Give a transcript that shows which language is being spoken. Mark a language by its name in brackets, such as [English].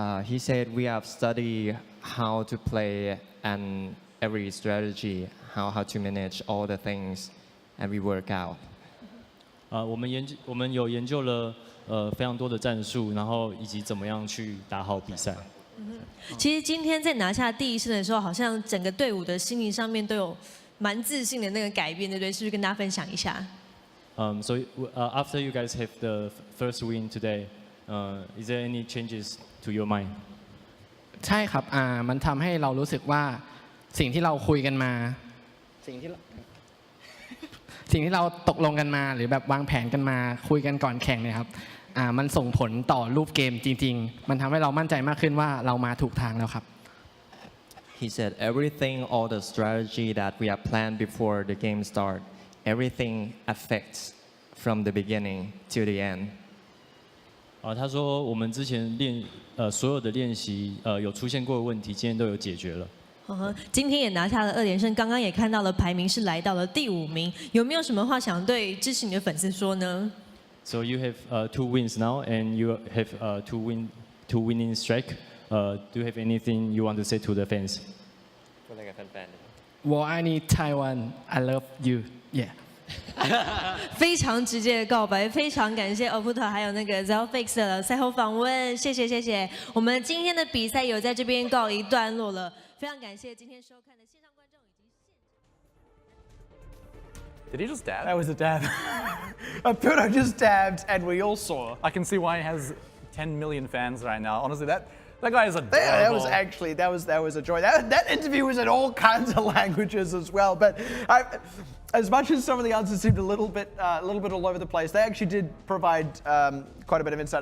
[English] He said we have studied how to play and every strategy, how to manage all the things, and we work out. [Chinese] 我们有研究了非常多的战术，然后以及怎么样去打好比赛。其实今天在拿下第1胜的时候，好像整个队伍的心理上面都有蛮自信的那个改变，对不对？是不是跟大家分享一下？ [English] So after you guys have the first win today, is there any changes to your mind? [Thai] ใช่ครับมันทำให้เรารู้สึกว่าสิ่งที่เราคุยกันมาสิ่งที่เราตกลงกันมาหรือแบบวางแผนกันมาคุยกันก่อนแข่งเนี่ยครับมันส่งผลต่อรูปเกมจริงๆมันทำให้เรามั่นใจมากขึ้นว่าเรามาถูกทางแล้วครับ [English] He said everything, all the strategy that we have planned before the game start, everything affects from the beginning to the end. [Chinese] 他说我们之前所有的练习有出现过的问题，今天都有解决了。今天也拿下了2连胜，刚刚也看到了排名是来到了第5名，有没有什么话想对支持你的粉丝说呢？ [English] So you have 2 wins now, and you have two winning streak. Do you have anything you want to say to the fans? [Thai] พูดอะไรกับแฟนๆ [English] Well, I need Taiwan. I love you. Yeah. [Chinese] 非常直接的告白，非常感谢 Oputo 还有那个 Zelfix 的赛后访问，谢谢。我们今天的比赛有在这边告一段落了，非常感谢今天收看的线上观众以及现场。 [English] Did he just dab? That was a dab. Oputo just dabbed, and we all saw. I can see why he has 10 million fans right now. Honestly, that guy is adorable. Yeah, that was a joy. That interview was in all kinds of languages as well. But as much as some of the answers seemed a little bit all over the place, they actually did provide quite a bit of insight.